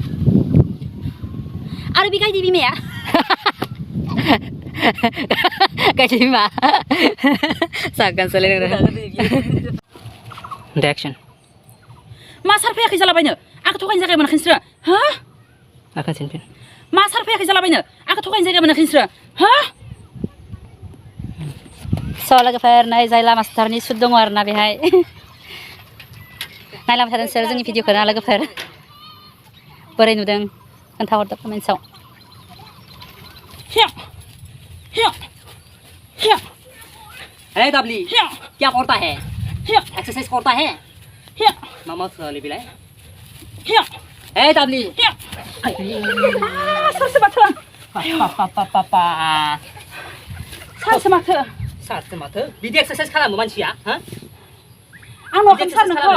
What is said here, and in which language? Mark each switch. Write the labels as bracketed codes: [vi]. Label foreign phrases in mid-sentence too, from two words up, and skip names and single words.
[brx] आरो बे गायदि बिमाया गायदि बिमा जागोन सोलायनो एक्सन मा सार फैयाखै जालाबायनो आंखौ थगायनो जायगा मोनाखै नोंसोरो हा आखासिन मा सार फैयाखै जालाबायनो आंखौ थगायनो जायगा मोनाखै नोंसोरो हा स' लोगोफोर नै जायला मास्टारनि सुट दङ आरोना बेहाय नायलांबाय थादों नोंसोर जोंनि भिडिअखौ ना लोगोफोर बोरै नुदों खोन्थाहरदो कमेन्ट्सआव [hi] अरे डबली क्या करता है एक्सरसाइज करता है [brx] मामा सोली बिलाय ए डबली सारसे माथो सारसे माथो बिदि एक्सरसाइज खालामो मानसिया हा आं न'खौ सार नोंखौ